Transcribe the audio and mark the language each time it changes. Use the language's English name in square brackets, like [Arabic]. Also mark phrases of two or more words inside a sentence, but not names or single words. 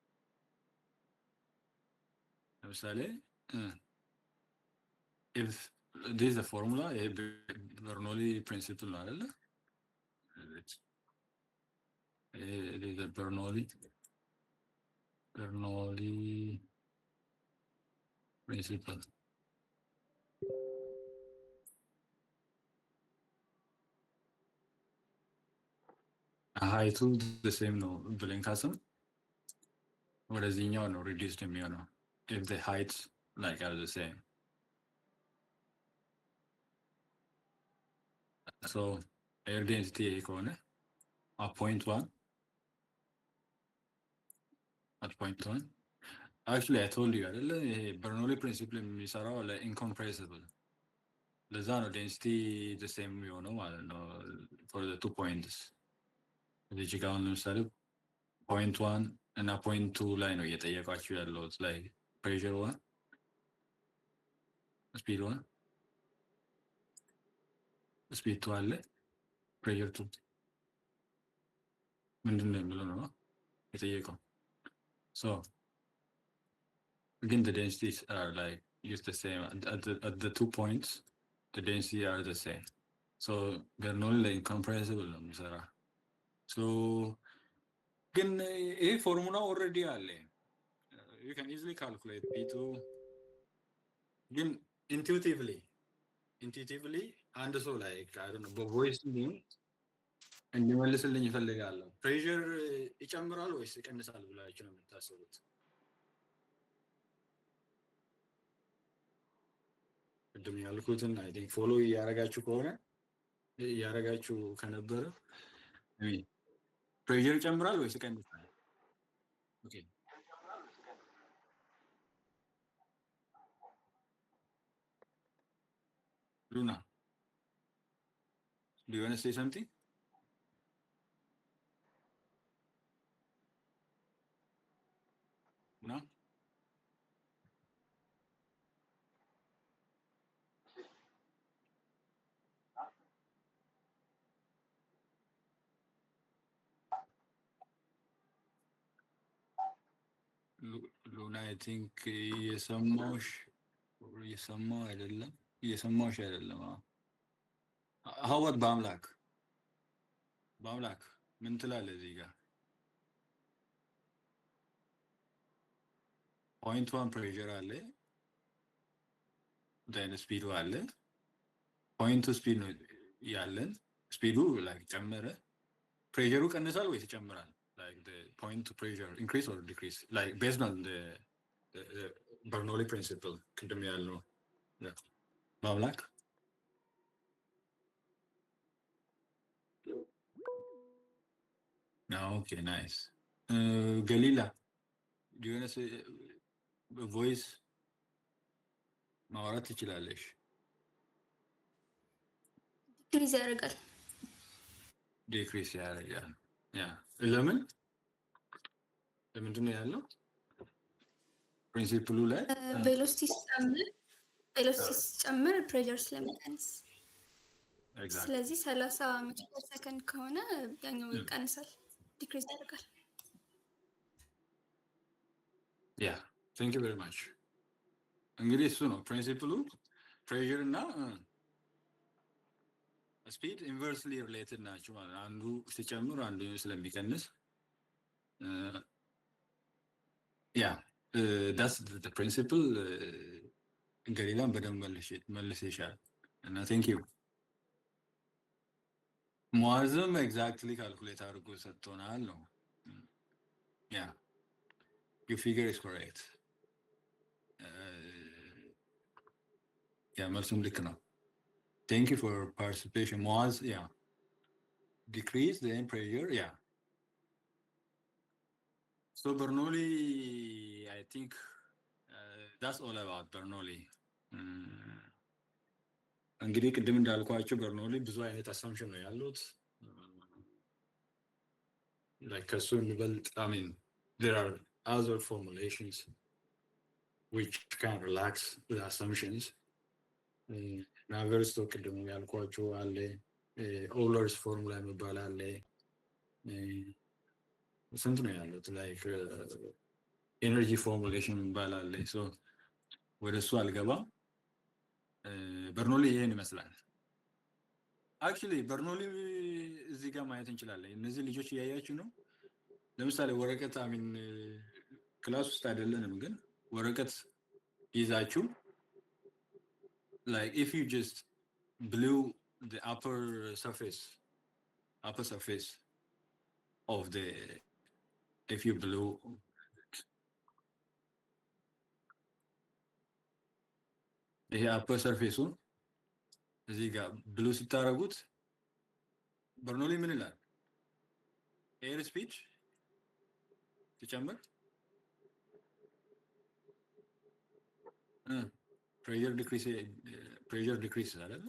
[English] ለምሳሌ if this is the formula, Bernoulli principle [Amharic] ነው አይደለ? [English] It is a Bernoulli principle. height the same [Amharic] ነው ብለን ካሰብን ወደዚህኛው ነው [English] reduced የሚሆነው if the heights like are the same. So air density ከሆነ at point 1 actually I told you አይደለ [Amharic] ይሄ Bernoulli principle የሚሰራው ለኢንኮምፕሬሲብል ለዛ ነው [English] density the same [Amharic] የሚሆነው ማለት ነው [English] for the 2 points [Amharic] እዚህ ጋር ለምሳሌ point 1 እና point 2 ላይ ነው እየጠየቃችሁ ያለው [English] like pressure 1 speed 1 speed 2 [Amharic] አለ pressure 2 ምንድን ነው የሚለው ነው የጠየቀው [English] so again the densities are like used the same at the 2 points the density are the same so they're not like incompressible [Amharic] ነው የሚሰራ so ግን ይሄ ፎርሙላ already አለ [English] you can easily calculate P2 [Amharic] ግን intuitively አንድ ሰው [English] like I don't know [Amharic] በቮይስ እንዲመልስልኝ እፈልጋለሁ ፕሬሸር ይጨምራል ወይስ ይቀንሳል ብላችሁ ነው የምታስቡት ቅድም ያልኩትን [English] I think [Amharic] ፎሎ እያረጋችሁ ከነበረ ፕሬሸር ይጨምራል ወይስ ይቀንሳል ኦኬ [English] Luna, do you want to say something? No? [Amharic] Luna, [English] I think [Amharic] የሰማው አይደለም እየሰማሽ አይደለም [English] how about [Amharic] በአምላክ ምን ትላለህ እዚህ ጋር [English] point 1 pressure [Amharic] አለ [English] then speed አለ point 2 speed [Amharic] ነው ያለን [English] speed like ጨመረ pressure [Amharic] ቀንሳል ወይስ ይጨምራል [English] like the point 2 pressure increase or decrease like based on the Bernoulli principle [Amharic] ቅድም ያልነው በአምላክ [English] okay nice Galila do you want to say voice [Amharic] ማውራት ትችላለሽ [English] decrease [Amharic] ያደርጋል ለምንድን ነው ያለው ፕሪንሲፕሉ ላይ ቬሎሲቲ ሲጨምር ፕሬሸር ስለሚቀንስ ስለዚህ 30 [English] meter per second [Amharic] ከሆነ ያኛው ይቀንሳል ዲክሪዝ ያደርጋል [English] thank you very much [Amharic] እንግዲህ እሱ ነው ፕሪንሲፕሉ ፕሬሸር እና ስፒድ [English] inversely related [Amharic] ናቸው ማለት አንዱ ሲጨምር አንዱ ስለሚቀንስ [English] that's the principle [Amharic] ገሊላን በደንብ መልሰሻል እና [English] thank you ሙአዝም exactly calculate [Amharic] አድርጎ ሰጥቶናል ነው [English] your figure is correct [Amharic] መልሱም ልክ ነው [English] thank you for participation Muaz decrease the pressure so Bernoulli I think that's all about Bernoulli [Amharic] እንግዲህ ቅድም እንዳልኳቸው Bernoulli ብዙ አይነት assumption ነው ያሉት [English] like [Amharic] ከሱ የሚበልጥ [English] I mean there are other formulations which can relax the assumptions [Amharic] ናቨርስቶ ቅድም ያልኳቸው አለ ኦለርስ ፎርሙላ የሚባል አለ ስንት ነው ያሉት [English] like energy formulation [Amharic] የሚባል አለ so ወደ እሱ አልገባም በርኖሊ ይሄን ይመስላል። አክቹሊ በርኖሊ እዚህ ጋር ማየት እንችላለን። እነዚህ ልጆች እያያችሁ ነው። ለምሳሌ ወረቀት አሚን ክላስ ውስጥ አይደለንም፣ ግን ወረቀት ይዛችሁ [English] like if you just blew the upper surface of the if you blew [Amharic] ይሄ [English] upper surface [Amharic] እዚህ ጋር ብሉ ስታረጉት በርኖሊ ምን ይላል? [English] air speed [Amharic] ትጨምር [English] pressure decreases [Amharic] አይደል?